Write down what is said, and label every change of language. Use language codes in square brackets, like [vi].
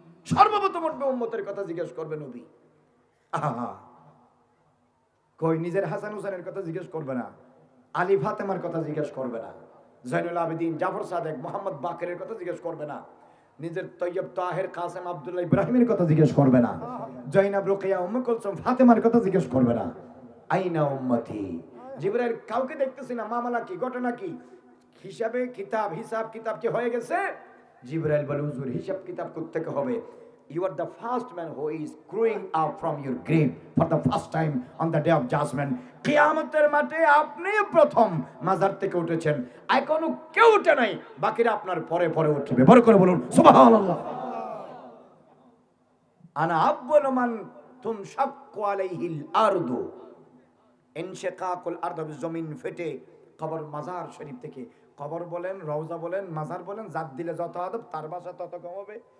[bn] সর্বপ্রথম উঠবে উম্মতের কথা জিজ্ঞেস করবে নবী। আহা, কই নিজের হাসান হুসেনের কথা জিজ্ঞেস করবে না, আলী ফাতেমার কথা জিজ্ঞেস করবে না, জয়নুল আবেদিন, জাফর সাদেক, মোহাম্মদ বাকেরের কথা জিজ্ঞেস করবে না, নিজের তৈয়ব, তাহের, কাসেম, আব্দুল্লাহ, ইব্রাহিমের কথা জিজ্ঞেস করবে না, জয়নাব, রুকিয়া, উম্মে কুলসুম, ফাতেমার কথা জিজ্ঞেস করবে না। [ar] আইনা উম্মতি? [bn] জিবরাইল কাউকে দেখতেছি না, মামলা কি, ঘটনা কি, হিসাব কিতাব কি হয়ে গেছে? জিবরাইল বলে, হুজুর হিসাব কিতাব করতে হবে। [en] You are the first man who is growing up from your grave for the first time on the day of judgment. [bn] কিয়ামতের মাঠে আপনি প্রথম মাজার থেকে উঠেছেন, এখনো কেউ উঠে নাই, বাকিরা আপনার পরে পরে উঠবে। বড় করে বলুন সুবহানাল্লাহ। [ar] আনা আউয়ালু মান তুনশাক্কু আলাইহিল আরদু, ইনশিকাকুল আরদ, [bn] জমিন ফেটে কবর, মাজার শরীফ থেকে, কবর বলেন, রওজা বলেন, মাজার বলেন, জাত দিলে যত আদব তার ভাষা তত কম হবে।